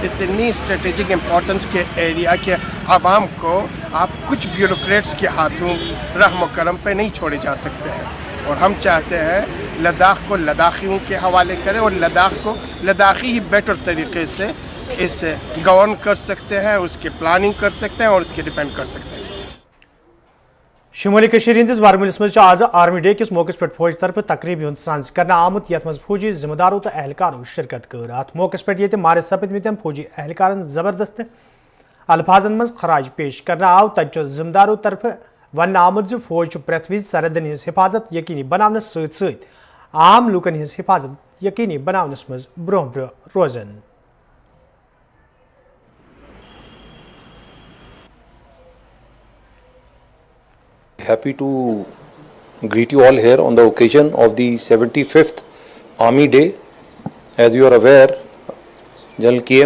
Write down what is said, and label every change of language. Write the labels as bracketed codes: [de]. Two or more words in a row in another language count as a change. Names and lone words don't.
[ur] اتنی [en] strategic importance [ur] کے ایریا کے عوام کو آپ کچھ بیوروکریٹس کے ہاتھوں رحم کرم پے نہیں چھوڑے جا سکتے ہیں، اور ہم چاہتے ہیں لداخ کو لداخیوں کے حوالے کریں، اور لداخ کو لداخی ہی بیٹر طریقے سے اسے گورن کر سکتے ہیں، اس کی پلاننگ کر سکتے ہیں، اور اس کی ڈیفینڈ کر سکتے ہیں. [ks] शुमाली हंदिस वारमलिस मज आज आर्मी डे किस मौके पर फौज तरफ तकरीब हूं सांस करना आमुत यथ मज फौजी जिम्मेदारों तो एहलकारों शिरकत कर। अत मौके पर ये मारे सपदमत फौजी एहलकारन जबरदस्त अल्फाजन मज खराज पेश करना आव तथ जिम्मेदारों तरफ वन आमुत फौज प्रेथ विज सरहदन हज हिफाजत यकीनी बनावनस सत आम लूकन हज हिफाजत यकीनी बनावनस मज ब्रोह ब्रोह रोजन। [en] Happy to greet you all here on the occasion of the 75th Army Day. As you are aware, General K.M.